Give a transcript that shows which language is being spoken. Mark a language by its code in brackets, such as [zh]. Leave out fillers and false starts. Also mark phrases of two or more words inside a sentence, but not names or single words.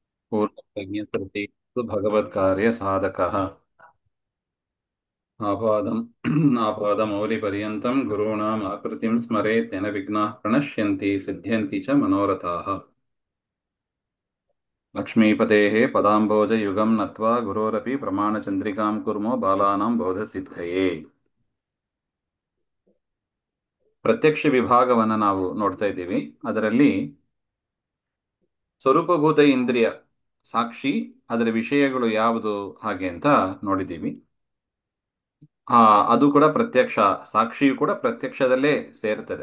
[sa] पूर्णप्रज्ञप्रति भगवत्कार्यसाधकः आपादम् आपादमौलिपर्यन्तं गुरूणाम् आकृतिं स्मरेत् येन विघ्नाः प्रणश्यन्ति सिद्ध्यन्ति च मनोरथाः लक्ष्मीपतेः पदाम्भोजयुगं नत्वा गुरोरपि प्रमाणचन्द्रिकां कुर्मो बालानां बोधसिद्धये [kn] ಪ್ರತ್ಯಕ್ಷ ವಿಭಾಗವನ್ನು ನಾವು ನೋಡ್ತಾ ಇದ್ದೀವಿ. ಅದರಲ್ಲಿ ಸ್ವರೂಪಭೂತ ಇಂದ್ರಿಯ ಸಾಕ್ಷಿ, ಅದರ ವಿಷಯಗಳು ಯಾವುದು ಹಾಗೆ ಅಂತ ನೋಡಿದ್ದೀವಿ. ಆ ಅದು ಕೂಡ ಪ್ರತ್ಯಕ್ಷ, ಸಾಕ್ಷಿಯು ಕೂಡ ಪ್ರತ್ಯಕ್ಷದಲ್ಲೇ ಸೇರ್ತದೆ.